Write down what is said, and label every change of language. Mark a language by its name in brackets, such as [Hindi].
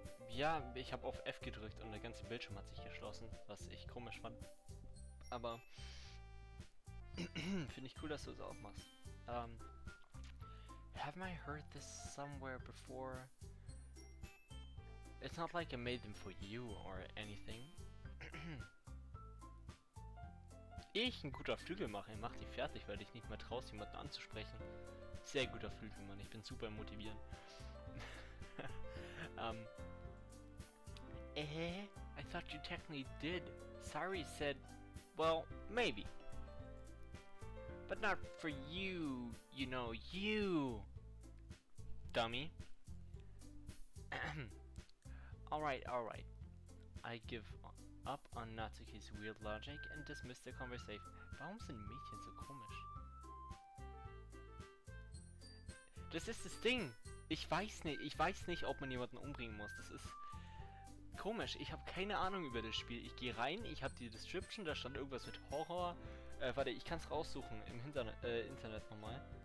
[German] Ja, ich habe auf F gedrückt und der ganze Bildschirm hat sich geschlossen, was ich komisch fand. Aber Finde ich cool, dass du es auch machst. [English] Haven't I heard this somewhere before? It's not like I made them for you or anything. [German] Ehe ich ein guter Flügelmacher, mach die fertig, weil ich nicht mehr traust, jemanden anzusprechen. Sehr guter Flügelmann, ich bin super motivierend. [English] I thought you technically did. Sari said, well, maybe. But not for you, you know, you! Dummy. Alright. I give up on Natsuki's weird logic and dismiss the conversation. [German] Warum sind Mädchen so komisch? Das ist das Ding. Ich weiß nicht, ob man jemanden umbringen muss. Das ist komisch. Ich habe keine Ahnung über das Spiel. Ich gehe rein, ich habe die Description, da stand irgendwas mit Horror. Warte, ich kann es raussuchen im Internet nochmal.